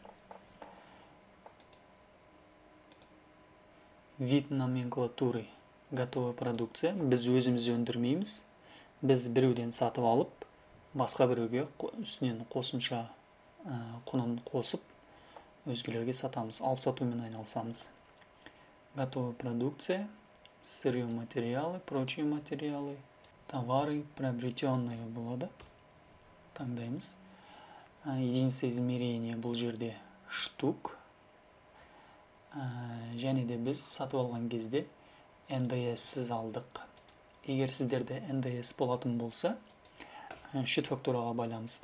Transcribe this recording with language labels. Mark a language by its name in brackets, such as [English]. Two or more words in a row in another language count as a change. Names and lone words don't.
[Russian] Вид номенклатуры готовая продукция. [Kazakh] Біз өзіміз өндірмейміз. Біз біреуден сатып алып, басқа біреуге үстінен қосымша құнын қосып, өзгелерге сатамыз. Алып сатумен айналысамыз. [Russian] Готовая продукция, сырье материалы, прочие материалы, товары, приобретенные болады. [Kazakh] Таңдаймыз. [Russian] Единица измерения [Kazakh] бұл жерде [Russian] штук. [Kazakh] Және де біз сатып алған кезде НДС-сіз алдық. Егер сіздерде НДС болатын болса, [Russian] счет фактураға [Kazakh] байланысты.